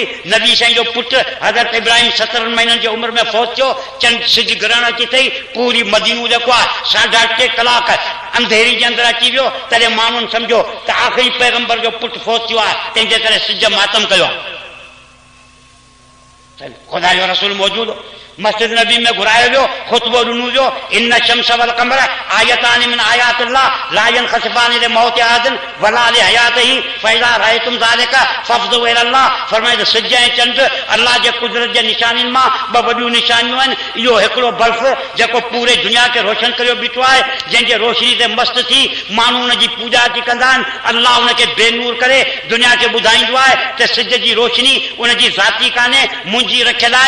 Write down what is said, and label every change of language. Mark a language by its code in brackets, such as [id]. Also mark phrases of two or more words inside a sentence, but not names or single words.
[sd] नबी साईं जो पुटु हज़रत इब्राहिम 17 महीननि जी उमिरि में फौत थियो, चंड सिज ग्रहण अची अथई, पूरी मदीनो जेको आहे 3.5 कलाक अंधेरी जे अंदरि अची वियो, तॾहिं माण्हुनि सम्झो त आख़िरी पैगंबर जो पुटु फौत थियो आहे, तंहिंजे करे सिज मातम कयो आहे। ख़ुदा जो रसूल मौजूदु हो, मस्जिद नबी में घुरायो वियो, ख़ुतबो ॾिनो वियो, [ar] إن الشمس والقمر آيتان من آيات الله لا ينخسفان لموت أحد ولا لحياته فإذا رأيتم ذلك فافزعوا إلى الله. [sd] फरमाए त सिज ऐं चंड अल्लाह जे कुदरत जे निशानियुनि मां ॿ वॾियूं निशानियूं आहिनि। इहो हिकिड़ो बल्ब जेको पूरे दुनिया खे रोशन करे बीठो आहे, जंहिंजे रोशनी ते मस्त थी माण्हू उनजी पूॼा थी कंदा आहिनि। अल्लाह उनखे बेनूर करे दुनिया खे ॿुधाईंदो आहे त सिज जी रोशनी उनजी ज़ाती कान्हे, मुंहिंजी रखियल आहे।